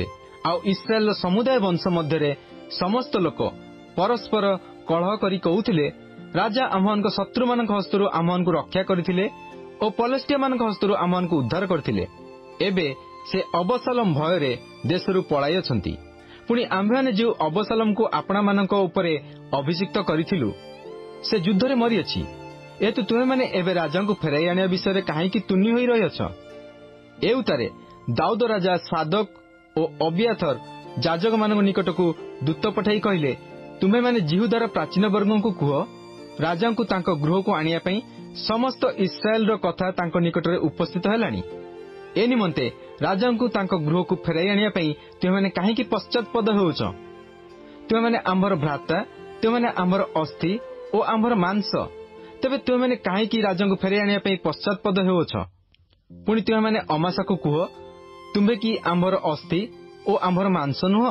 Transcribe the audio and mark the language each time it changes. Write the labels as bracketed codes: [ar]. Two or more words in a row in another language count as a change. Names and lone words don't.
[or] ଆଉ ଇସ୍ରାଏଲର ସମୁଦାୟ ବଂଶ ମଧ୍ୟରେ ସମସ୍ତ ଲୋକ ପରସ୍ପର କଳହ କରି କହୁଥିଲେ, ରାଜା ଆମ୍ଭମାନଙ୍କ ଶତ୍ରୁ ମାନଙ୍କ ହସ୍ତରୁ ଆମ୍ଭମାନଙ୍କୁ ରକ୍ଷା କରିଥିଲେ ଔର ପଲେଷ୍ଟୀୟ ମାନଙ୍କ ହସ୍ତରୁ ଆମ୍ଭମାନଙ୍କୁ ଉଦ୍ଧାର କରିଥିଲେ। ଏବେ ସେ ଅବଶାଲୋମ ଭୟରେ ଦେଶରୁ ପଳାଇ ଅଛନ୍ତି। ପୁଣି ଆମ୍ଭେମାନେ ଯେଉଁ ଅବଶାଲୋମକୁ ଆପଣା ମାନଙ୍କ ଉପରେ ଅଭିଷିକ୍ତ କରିଥିଲୁ, ସେ ଯୁଦ୍ଧରେ ମରି ଅଛି। ଏଥିରୁ ତୁମ୍ଭେମାନେ ଏବେ ରାଜାକୁ ଫେରାଇ ଆଣିବା ବିଷୟରେ କାହିଁକି ତୁନି ହୋଇ ରହିଅଛ। ଏଥିଉତ୍ତାରେ ଦାଉଦ ରାଜା ସାଦୋକ ଔର ଅବିୟାଥର ଯାଜକ ମାନଙ୍କ ନିକଟକୁ ଦୂତ ପଠାଇ କହିଲେ, ତୁମ୍ଭେମାନେ ଯିହୁଦାର ପ୍ରାଚୀନ ବର୍ଗକୁ କୁହ, ରାଜାଙ୍କୁ ତାଙ୍କ ଗୃହକୁ ଆଣିବା ପାଇଁ ସମସ୍ତ ଇସ୍ରାଏଲର କଥା ତାଙ୍କ ନିକଟରେ ଉପସ୍ଥିତ ହେଲାଣି। ଏ ନିମନ୍ତେ ରାଜାଙ୍କୁ ତାଙ୍କ ଗୃହକୁ ଫେରାଇ ଆଣିବା ପାଇଁ ତୁମ୍ଭେମାନେ କାହିଁକି ପଶ୍ଚାତପଦ ହେଉଛ। ତୁମ୍ଭେମାନେ ଆମ୍ଭର ଭ୍ରାତା, ତୁମ୍ଭେମାନେ ଆମ୍ଭର ଅସ୍ଥି ଔର ଆମ୍ଭର ମାଂସ, ତେବେ ତୁମ୍ଭେମାନେ କାହିଁକି ରାଜାଙ୍କୁ ଫେରାଇ ଆଣିବା ପାଇଁ ପଶ୍ଚାତପଦ ହେଉଛ। ପୁଣି ତୁମ୍ଭେମାନେ ଅମାସାକୁ କୁହ, ତୁମ୍ଭେ କି ଆମ୍ଭର ଅସ୍ଥି ଔର ଆମ୍ଭର ମାଂସ ନୁହଁ।